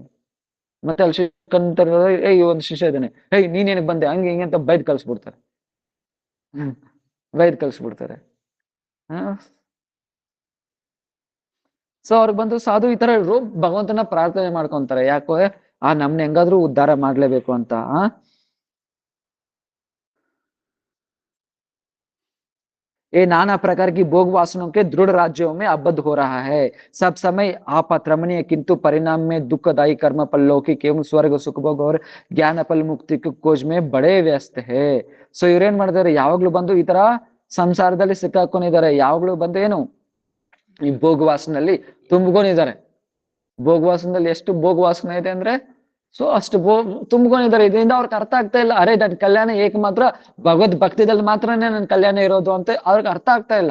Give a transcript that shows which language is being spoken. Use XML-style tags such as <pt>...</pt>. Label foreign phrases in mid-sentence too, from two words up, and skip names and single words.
<kn>ಮತ್ತೆ ಅಲ್ಲಿ ಶಿಕ್ಷಕಂತ ಒಂದು ಶಿಷ್ಯ ಇದ್ದಾನೆ, ನೀನೇನಕ್ ಬಂದೆ ಹಂಗೆ ಹಿಂಗೆ ಅಂತ ಬೈದ್ ಕಳ್ಸ್ಬಿಡ್ತಾರೆ. ಸೊ ಅವ್ರು ಬಂದು ಸಾಧು ಈ ತರ ಭಗವಂತನ ಪ್ರಾರ್ಥನೆ ಮಾಡ್ಕೊಂತಾರೆ. ಯಾಕೆ, ನಮ್ನ ಹೆಂಗಾದ್ರೂ ಉದ್ಧಾರ ಮಾಡ್ಲೇಬೇಕು ಅಂತ.</kn> <hi>ये नाना प्रकार की भोग वासनों के दृढ़ राज्यों में आबद्ध हो रहा है। सब समय आपात रमणीय, किंतु परिणाम में दुखदायी कर्म फल लौकिक एवं स्वर्ग सुख भोग और ज्ञान फल मुक्ति की खोज में बड़े व्यस्त है.</hi> <kn>ಸೊ ಇವ್ರೇನ್ ಮಾಡಿದಾರೆ, ಯಾವಾಗ್ಲೂ ಬಂದು ಈ ತರ ಸಂಸಾರದಲ್ಲಿ ಸಿಕ್ಕಾಕೊಂಡಿದ್ದಾರೆ. ಯಾವಾಗ್ಲೂ ಬಂದು ಏನು, ಈ ಭೋಗವಾಸನಲ್ಲಿ ತುಂಬಿಕೊಂಡಿದ್ದಾರೆ. ಭೋಗವಾಸನದಲ್ಲಿ ಎಷ್ಟು ಭೋಗವಾಸನ ಇದೆ ಅಂದ್ರೆ, ಸೊ ಅಷ್ಟು ತುಂಬಿಕೊಂಡಿದ್ದಾರೆ. ಇದರಿಂದ ಅವ್ರಿಗೆ ಅರ್ಥ ಆಗ್ತಾ ಇಲ್ಲ, ಅರೆ ನನ್ ಕಲ್ಯಾಣ ಏಕ ಮಾತ್ರ ಭಗವದ್ ಭಕ್ತಿದಲ್ಲಿ ಮಾತ್ರನೇ ನನ್ ಕಲ್ಯಾಣ ಇರೋದು ಅಂತ ಅವ್ರಿಗೆ ಅರ್ಥ ಆಗ್ತಾ ಇಲ್ಲ.</kn>